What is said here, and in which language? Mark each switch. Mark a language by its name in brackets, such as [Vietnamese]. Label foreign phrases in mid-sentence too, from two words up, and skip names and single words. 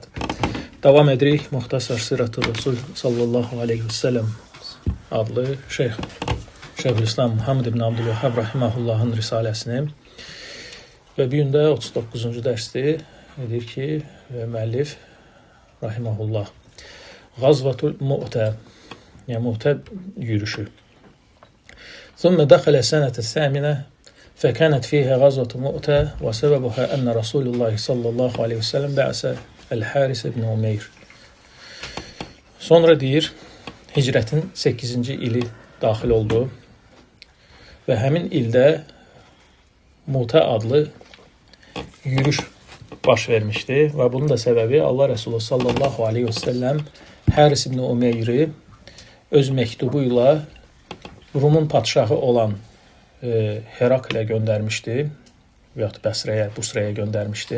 [Azerbaijani] Davam edirik Muxtasar Sirat-ı Rasul [Arabic] صلى الله عليه وسلم [Azerbaijani] adlı Şeyhülislam Muhammed ibn Abdülvəhhab rahimahullahın risaləsini və bu gün də 39-cu dərsdir. Edir ki, müəllif rahimahullah Gazvatul Mu'tə, yəni Mu'tə yürüşü. [Arabic] ثم دخل السنة الثامنة فكانت فيها غزوة مؤتة وسببها أن رسول الله صلى الله عليه وسلم بعث الحارس ibn Umeyr. [Azerbaijani] Sonra deyir, hicrətin 8-ci ili daxil oldu və həmin ildə Mu'tə adlı yürüş baş vermişdi və bunun da səbəbi Allah Resulü [Arabic] صلى الله عليه وسلم [Azerbaijani] Haris ibn Umeyri öz məktubu ilə Rumun padşahı olan Heraklə göndərmişdi və yaxud Busrəyə göndərmişdi.